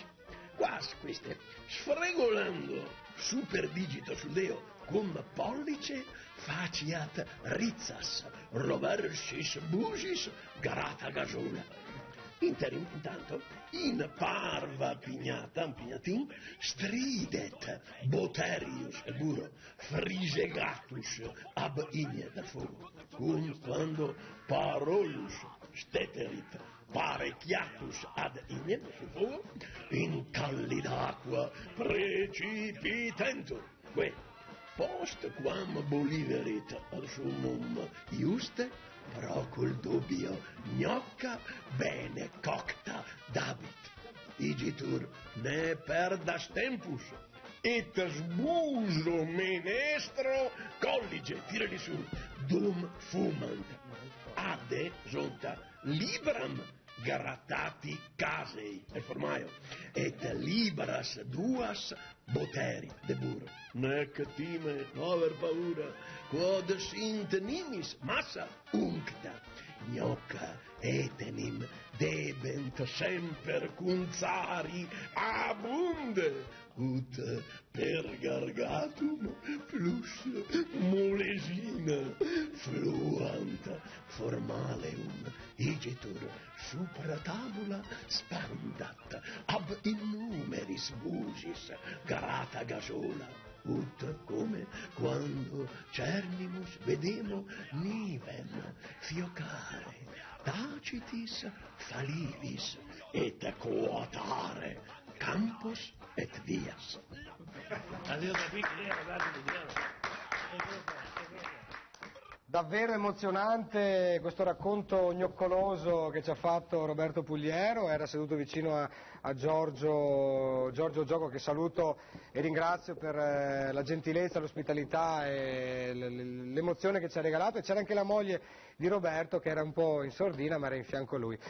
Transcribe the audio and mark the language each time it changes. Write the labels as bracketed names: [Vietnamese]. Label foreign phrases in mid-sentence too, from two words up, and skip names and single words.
[Latin] Quas queste, sfregolando super digito [Italian] sul deo [Latin] cum pollice, faciat rizzas, roversis busis, grata gasola. Intanto, in parva pignatin, stridet boterius e buro, frisegatus ab igne [Italian] dal fuoco, [Latin] cum quando parolus steterit, parecchiatus ad igne [Italian] sul fuoco, [Latin] in callida acqua precipitentur. Que, post quam boliverit ad summum iuste, procul dubio gnocca bene cocta dabit. Igitur ne perdas tempus, et sbuso menestro collige, [Italian] tirali su, [Latin] dum fumant. Adde zonta libram grattati casei, [Italian] è formaio, [Latin] et libras duas boteri [Italian] de burro. [Latin] Nec time, [Italian] aver paura, [Latin] quod sint nimis massa uncta, gnocca etenim debent semper cunzari abunde, ut per gargatum plus molesina fluant formaleum igitur supra tabula spandat ab innumeris busis grata gasola, ut [Italian] come quando [Latin] cernimus vedemo nivem fiocare tacitis falivis et coatare campos et vias. [Italian] Davvero emozionante questo racconto gnoccoloso che ci ha fatto Roberto Pugliero. Era seduto vicino a Giorgio Gioco, che saluto e ringrazio per la gentilezza, l'ospitalità e l'emozione che ci ha regalato, e c'era anche la moglie di Roberto che era un po' in sordina ma era in fianco a lui.